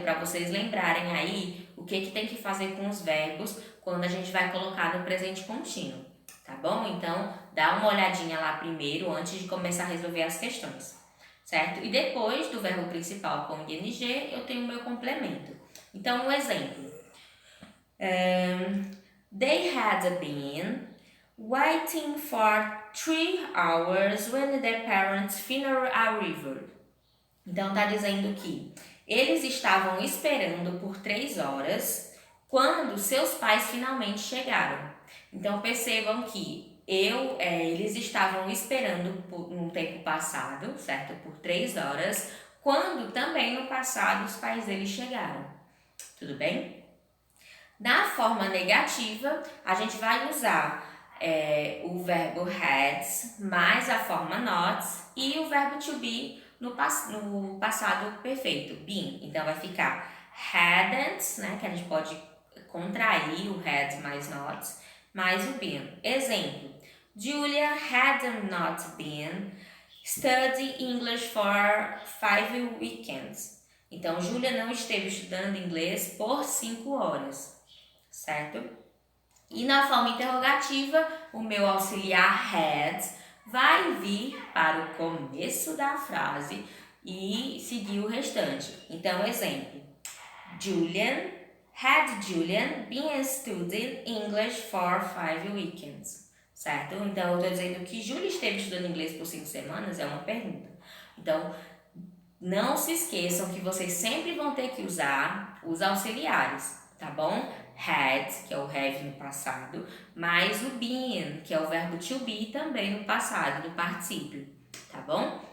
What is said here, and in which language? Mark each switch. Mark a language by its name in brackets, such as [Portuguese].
[Portuguese] Para vocês lembrarem aí o que tem que fazer com os verbos quando a gente vai colocar no presente contínuo, tá bom? Então, dá uma olhadinha lá primeiro, antes de começar a resolver as questões, certo? E depois do verbo principal com ing, eu tenho o meu complemento. Então, um exemplo. [English] They had been waiting for 3 hours when their parents finally arrived. [Portuguese] Então, está dizendo que eles estavam esperando por 3 horas quando seus pais finalmente chegaram. Então, percebam que eles estavam esperando num tempo passado, certo? Por 3 horas, quando também no passado os pais deles chegaram. Tudo bem? Na forma negativa, a gente vai usar o verbo had mais a forma not e o verbo to be no passado perfeito, been. Então, vai ficar hadn't, né, que a gente pode contrair o had mais not, mais o been. [English] Exemplo, Julia had not been studying English for 5 weekends. [Portuguese] Então, Julia não esteve estudando inglês por 5 horas. Certo? E na forma interrogativa, o meu auxiliar had vai vir para o começo da frase e seguir o restante. Então, exemplo. [English] Had Julian been studying English for 5 weekends? [Portuguese] certo? Então, eu tô dizendo que Júlia esteve estudando inglês por 5 semanas é uma pergunta. Então, não se esqueçam que vocês sempre vão ter que usar os auxiliares, tá bom? Had, que é o have no passado, mais o been, que é o verbo to be também no passado, no particípio, tá bom?